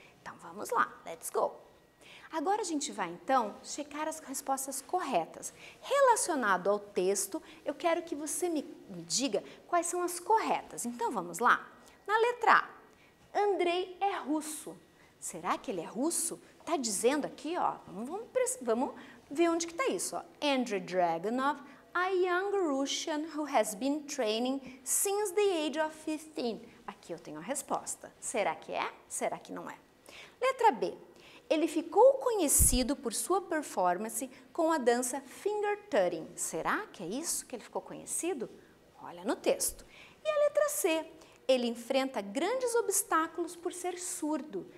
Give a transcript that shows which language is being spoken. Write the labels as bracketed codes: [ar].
[pt] Então vamos lá, [en] let's go! [pt] Agora a gente vai então checar as respostas corretas. Relacionado ao texto, eu quero que você me diga quais são as corretas. Então vamos lá? Na letra A, Andrei é russo. Será que ele é russo? Está dizendo aqui, ó, vamos ver onde que está isso. Ó. [en] Andrei Dragunov, a young Russian who has been training since the age of 15. [pt] Aqui eu tenho a resposta. Será que é? Será que não é? Letra B. Ele ficou conhecido por sua performance com a dança finger tutting. Será que é isso que ele ficou conhecido? Olha no texto. E a letra C. Ele enfrenta grandes obstáculos por ser surdo.